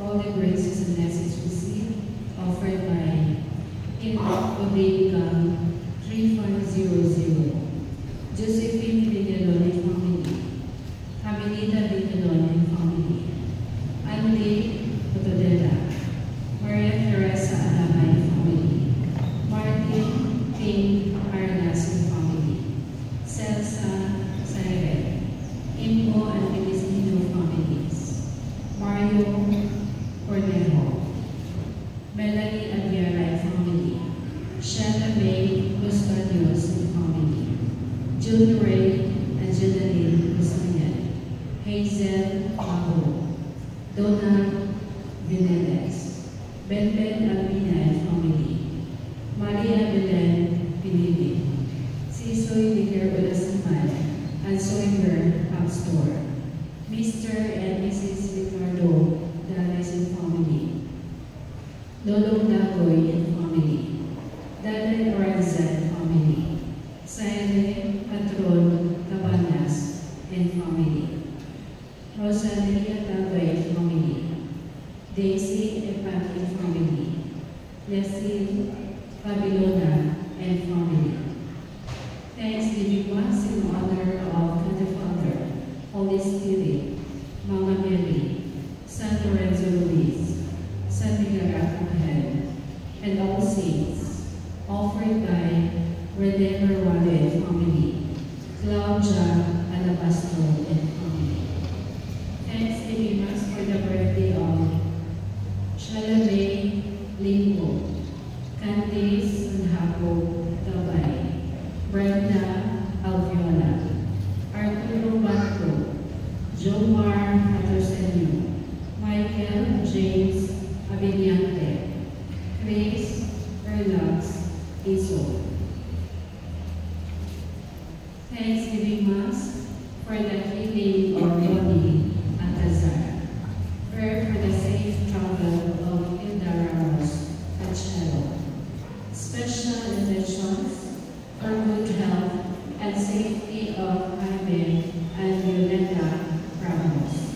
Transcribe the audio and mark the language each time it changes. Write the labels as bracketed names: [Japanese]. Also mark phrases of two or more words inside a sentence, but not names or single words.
[English] the graces and blessings received, offered by Odeka 3500, Josephine Villalone family, Aminita Villalone family, Andy Otodela, Maria Teresa Alabay family, Martin King Aranasin family, Celsa Saire, Impo and Felicino families, Mario Cornejo, Melanie Aguirre family, Shanna May Gustanios family, June Ray and Jenaline Gustanian, Hazel Aho, Donna Vineles, Ben Albina and family, Maria Belen Pinili, Sisoy Liger Ulasamal, and Soinger Pub Store, Mr. and Mrs. Ricardo Dallas and family, Lolo Dagoy and family, Dada Oranzan family, Saile Patron Cabanas and family, Rosalia Dagoy family, Daisy Epati family, Leslie Babilona and family. Thanksgiving was in honor of the Father, Holy Spirit, Mama Mary, San Lorenzo Luis, San Miguel Arcangel, and all saints, offered by Redeemer Wale family, Claudia Alabastro and family. Thanksgiving was for the birthday of Shalame Limbo, Candice Sanhapo Gabay, Brenda Alviola, Arturo Batro, Jomar Patrosenio, Michael James Abiniante, Chris Erlax Iso. Thanksgiving Mass for the healing of Bonnie Atazar. Prayer for the safe travel of Hilda Ramos at Cello. Special intentions for good health and safety of Jaime and Violeta Ramos.